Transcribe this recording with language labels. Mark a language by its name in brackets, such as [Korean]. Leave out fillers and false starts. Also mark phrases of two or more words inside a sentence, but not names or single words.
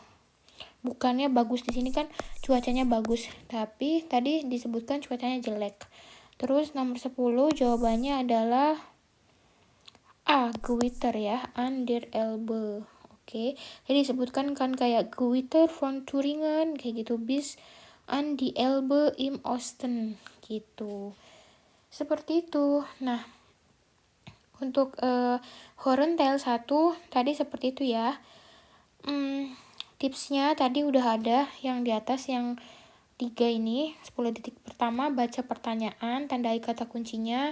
[Indonesian] Bukannya bagus, di sini kan cuacanya bagus, tapi tadi disebutkan cuacanya jelek. Terus nomor 10 jawabannya adalah A, Gewitter ya, [German] an der Elbe. [Indonesian] Oke, jadi disebutkan kan kayak [German] Gewitter von Thüringen [Indonesian] kayak gitu, [German] bis an die Elbe im Osten gitu. [Indonesian] Seperti itu. Nah, untuk [German] Horen Teil [Indonesian] 1 tadi seperti itu ya. Tipsnya tadi udah ada yang di atas, yang 3 ini. 10 detik pertama baca pertanyaan, tandai kata kuncinya.